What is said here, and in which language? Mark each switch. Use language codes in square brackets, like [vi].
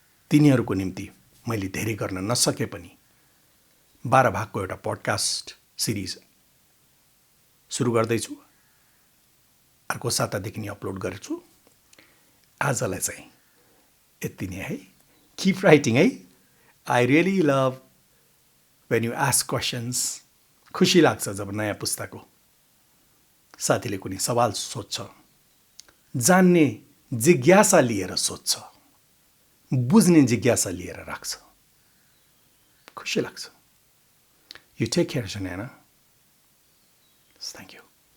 [ne] तिनीहरूको निम्ति मैले धेरै गर्न नसके पनि 12 भागको एउटा पडकास्ट सिरिज सुरु गर्दैछु। अर्को सातादेखि नै अपलोड गर्छु। आजलाई चाहिँ यति नै है। [en] keep writing [ne] है। [en] I really love when you ask questions. [ne] खुसी लाग्छ जब नयाँ पुस्ताको साथीले कुनै सवाल सोध्छ, जान्ने जिज्ञासा लिएर सोध्छ, बुझ्ने जिज्ञासा लिएर राख्छ। खुसी लाग्छ। [en] You take care, Janana. Thank you.